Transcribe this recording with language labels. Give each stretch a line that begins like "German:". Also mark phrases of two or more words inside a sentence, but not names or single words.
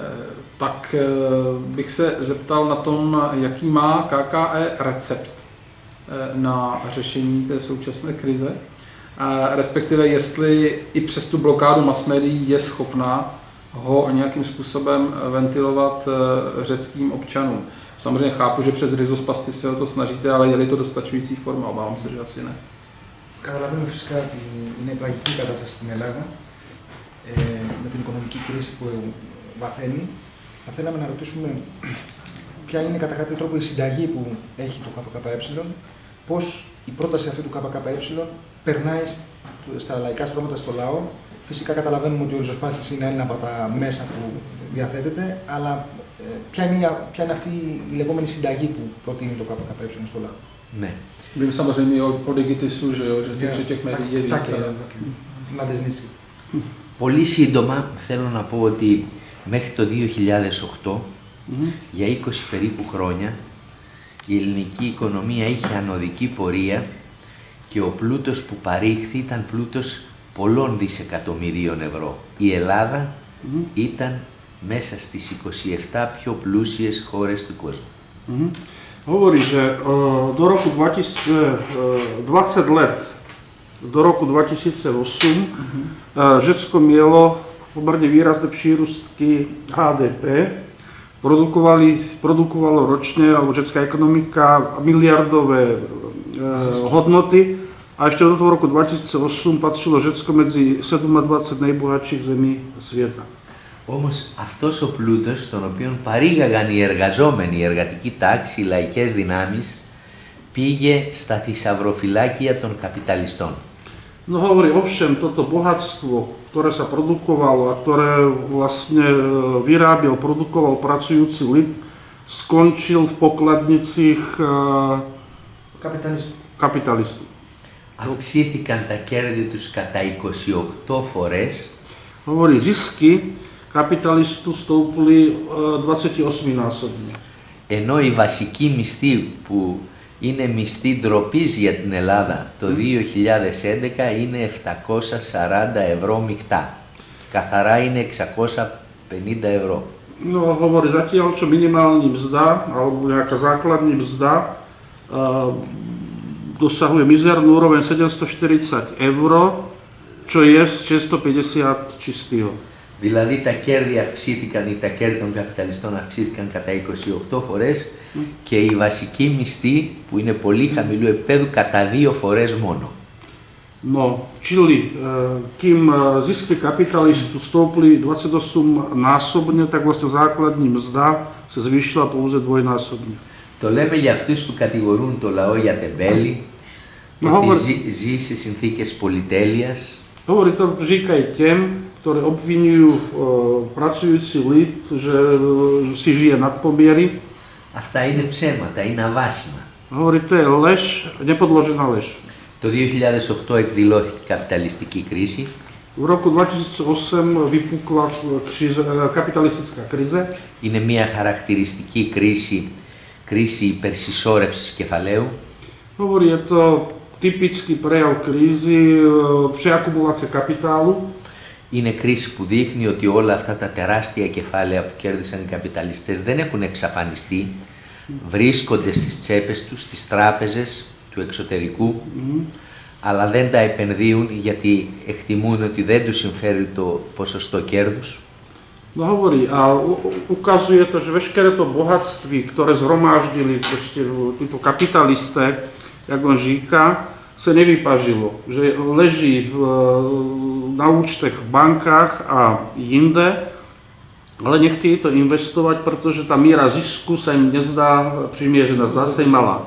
Czech: Tak bych se zeptal na tom, jaký má KKE recept na řešení té současné krize, respektive jestli i přes tu blokádu mass médií je schopná ho nějakým způsobem ventilovat řeckým občanům. Samozřejmě chápu, že přes ριζοσπαστή se o to snažíte, ale je-li to dostačující forma, obávám se, že asi ne.
Greek: Καταλαβαίνουμε φυσικά ότι είναι τραγική κατάσταση στην Ελλάδα με την οικονομική κρίση που βαθαίνει. Θα θέλαμε να ρωτήσουμε ποια είναι κατά κάποιο τρόπο η συνταγή που έχει το ΚΚΕ, πώς η πρόταση αυτή του ΚΚΕ περνάει στα λαϊκά στρώματα, στο λαό. Φυσικά καταλαβαίνουμε ότι ο ριζοσπάστης είναι ένα από τα μέσα που διαθέτεται, αλλά ποια είναι αυτή η λεγόμενη συνταγή που προτείνει το ΚΚΕ στο λαό. Ναι.
Czech: Vím samozřejmě o digitisu, že těch médií je více.
Greek: Πολύ σύντομα θέλω να πω ότι μέχρι το 2008, για 20 περίπου χρόνια, η ελληνική οικονομία είχε ανωδική πορεία και ο πλούτος που παρήχθη ήταν πλούτος πολλών δισεκατομμυρίων ευρώ. Η Ελλάδα ήταν μέσα στις 27 πιο πλούσιες χώρες του κόσμου.
Czech: Hovorí, že do roku 20 let, do roku 2008, Řecko mělo poměrně výrazné přírůstky HDP, produkovalo ročně, alebo řecká ekonomika, miliardové hodnoty a ještě do toho roku 2008 patřilo Řecko mezi 27 nejbohatších zemí světa.
Greek: Όμως αυτός ο πλούτος, τον οποίο παρήγαγαν οι εργαζόμενοι, η εργατική τάξη, οι λαϊκές δυνάμεις, πήγε στα θησαυροφυλάκια των καπιταλιστών.
Slovak: No hovorí, ovšem toto bohatstvo, ktoré sa produkovalo a ktoré vlastne produkoval pracujúci lid, skončil v pokladnicích kapitalistů.
Greek: Αυξήθηκαν τα κέρδη τους κατά 28 φορές.
Czech: Hovorí, zisky kapitalistů stouply 28násobně.
Greek: Ενώ η βασική μισθή που είναι μισθή ντροπής για την Ελλάδα το 2011 είναι 740 ευρώ μειχτά. Καθαρά είναι 650 ευρώ.
Slovak: No, hovorí, zatiaľ čo minimálna mzda alebo nejaká základní mzda dosahuje mizernú úroveň 740 euro, čo je 650 čistého.
Greek: Δηλαδή τα κέρδη αυξήθηκαν ή τα κέρδη των καπιταλιστών αυξήθηκαν κατά 28 φορές και η βασική μισθή που είναι πολύ χαμηλού επίπεδου κατά 2 φορές μόνο.
Czech: No, čili kým zisky kapitalistu stouply 28-násobne, tak vlastne základní mzda sa zvýšila pouze dvojnásobne.
Greek: Το λέμε για αυτούς που κατηγορούν το λαό για τεμπέλη, ότι ζει σε συνθήκες πολυτέλειας.
Czech: Hovorí to, říkají těm, ktorí obvinujú pracujúci lid, že si žije nad poměry.
Greek: Αυτά είναι ψέματα, είναι αβάσιμα.
Czech: Hovorí, to je lež, nepodložená lež.
Greek: Το 2008 εκδηλώθηκε η καπιταλιστική κρίση.
Czech: V roku 2008 vypukla kapitalistická krize.
Greek: Είναι μια χαρακτηριστική κρίση υπερσυσσόρευσης κεφαλαίου.
Slovak: Hovorí, je to typický prejav krízy, preakumulácie kapitálu.
Greek: Είναι κρίση που δείχνει ότι όλα αυτά τα τεράστια κεφάλαια που κέρδισαν οι καπιταλιστές δεν έχουν εξαφανιστεί, βρίσκονται στις τσέπες τους, στις τράπεζες του εξωτερικού, αλλά δεν τα επενδύουν γιατί εκτιμούν ότι δεν τους συμφέρει το pοσοστό κέρδους.
Czech: No hovorí, a ukazuje to, že veškeré to bohatství, ktoré zhromáždili títo kapitalisté, jak on říká, se nevypažilo, že leží na účtech v bankách a jinde, ale nechtějí to investovat, protože ta míra zisku se jim nezdá přiměřená, zdá se jim malá.